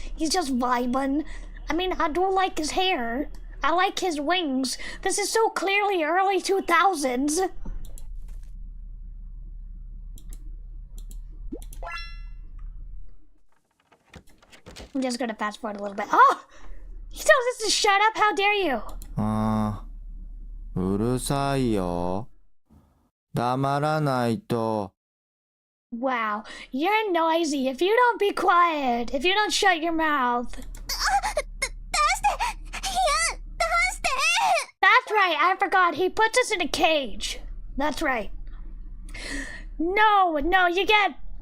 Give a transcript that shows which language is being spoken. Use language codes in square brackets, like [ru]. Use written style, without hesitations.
[en] He's just vibing. I mean, I do like his hair. I like his wings. This is so clearly early 2000s. I'm just gonna fast forward a little bit. Oh! He tells us to shut up. How dare you? [ja] ああうるさいよ黙らないと [en] Wow, you're noisy. If you don't be quiet, if you don't shut your mouth. That's right, I forgot. He puts us in a cage. That's right. No, you get...